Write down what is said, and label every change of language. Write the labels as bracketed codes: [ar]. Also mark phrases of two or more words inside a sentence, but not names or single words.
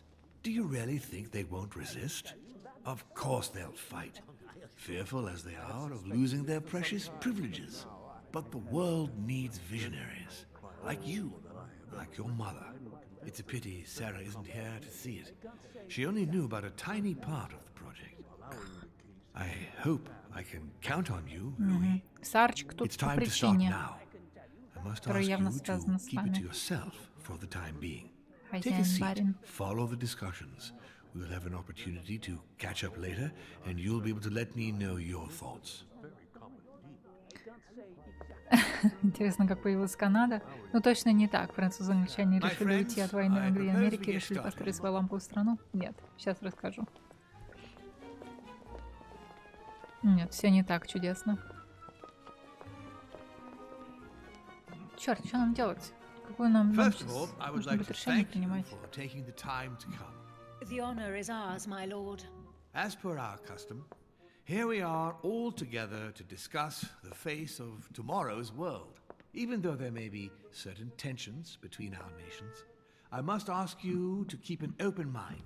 [en] Do you really think they won't resist? Of course they'll fight, fearful as they are of losing their precious privileges. But the world needs visionaries, like you, like your mother. It's a pity Sarah isn't here to see it. She only knew about a tiny part of the project. I hope I can count on you, Louis. [ru] Сарчик тут [en] It's [ru] по [en] time to start [ru] причине, [en] now. I must [ru] которая [en] ask [ru] явно [en] you [ru] связана [en] to [ru] с [en] keep it to [ru] вами. [en] yourself for the time being. Take a [ru] Хозяин, [en] seat, [ru] барин. [en] follow the discussions. We'll have an opportunity to catch up later, and you'll be able to let me know your thoughts. [ru] Интересно, как появилась Канада. Ну, точно не так. Французы и англичане решили уйти от войны Англии и Америки, решили построить свою ламповую страну. Нет, сейчас расскажу. Нет, все не так чудесно. Черт, что нам делать? Какую нам [en] First of all, I would [ru] нужно [en] like [ru] будет [en] to [ru] решение [en] thank you [ru] принимать? [en] for taking the time to come. The honor is ours, my lord. As per our custom, here we are all together to discuss the face of tomorrow's world. Even though there may be certain tensions between our nations, I must ask you to keep an open mind.